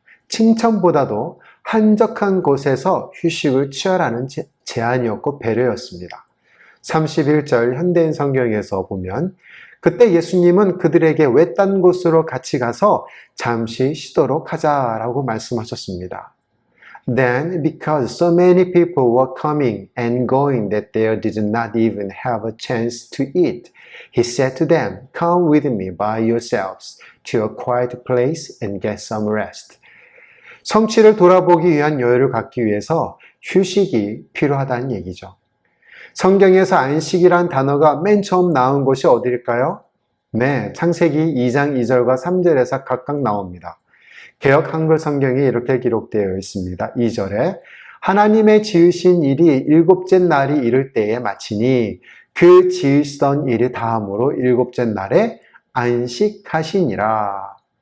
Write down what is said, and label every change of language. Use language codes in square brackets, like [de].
[ko] 칭찬보다도 한적한 곳에서 휴식을 취하라는 제안이었고 배려였습니다. 31절 현대인 성경에서 보면 그때 예수님은 그들에게 외딴 곳으로 같이 가서 잠시 쉬도록 하자라고 말씀하셨습니다. [en] Then, because so many people were coming and going that they did not even have a chance to eat, he said to them, Come with me by yourselves to a quiet place and get some rest. [ko] 성취를 돌아보기 위한 여유를 갖기 위해서 휴식이 필요하다는 얘기죠. 성경에서 안식이란 단어가 맨 처음 나온 곳이 어디일까요? 네, 창세기 2장 2절과 3절에서 각각 나옵니다. 개역 한글 성경에 이렇게 기록되어 있습니다. 2절에 하나님의 지으신 일이 일곱째 날이 이를 때에 마치니 그 지으시던 일이 다음으로 일곱째 날에 안식하시니라.